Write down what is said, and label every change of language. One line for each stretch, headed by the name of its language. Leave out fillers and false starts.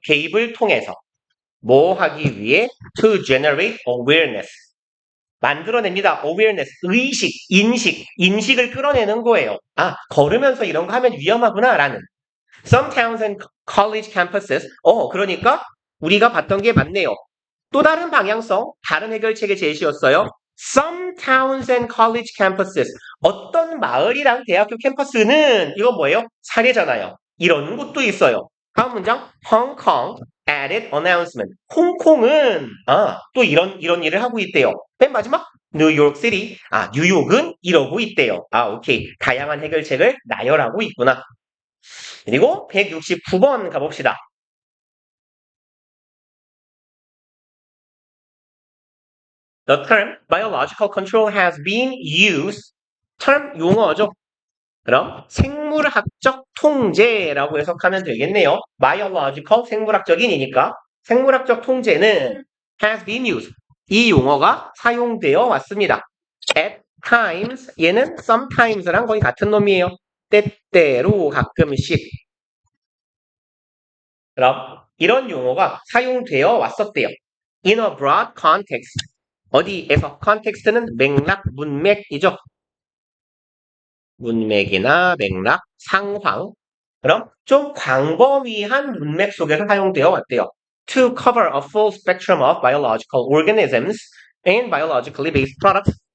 Korean: 개입을 통해서. 뭐 하기 위해?
English: To generate awareness.
Korean: 만들어냅니다. awareness, 의식, 인식을 끌어내는 거예요. 걸으면서 이런 거 하면 위험하구나 라는.
English: Some towns and college campuses.
Korean: 그러니까 우리가 봤던 게 맞네요. 또 다른 방향성, 다른 해결책의 제시였어요.
English: Some towns and college campuses.
Korean: 어떤 마을이랑 대학교 캠퍼스는 이건 뭐예요? 사례잖아요. 이런 곳도 있어요. 다음 문장.
English: Hong Kong added announcement.
Korean: 홍콩은 또 이런 일을 하고 있대요. 맨 마지막 뉴욕 시티. 뉴욕은 이러고 있대요. 오케이. 다양한 해결책을 나열하고 있구나. 그리고 169번 가봅시다.
English: The term biological control has been used.
Korean: term 용어죠. 그럼 생물학적 통제라고 해석하면 되겠네요. biological 생물학적인이니까 생물학적 통제는
English: has been used.
Korean: 이 용어가 사용되어 왔습니다.
English: at times
Korean: 얘는 sometimes랑 거의 같은 놈이에요. 때때로 가끔씩. 그럼 이런 용어가 사용되어 왔었대요.
English: In a broad context. 어디에서?
Korean: context는 맥락, 문맥이죠. 문맥이나 맥락, 상황. 그럼 좀 광범위한 문맥 속에서 사용되어 왔대요.
English: To cover a full spectrum of biological organisms and biologically based products.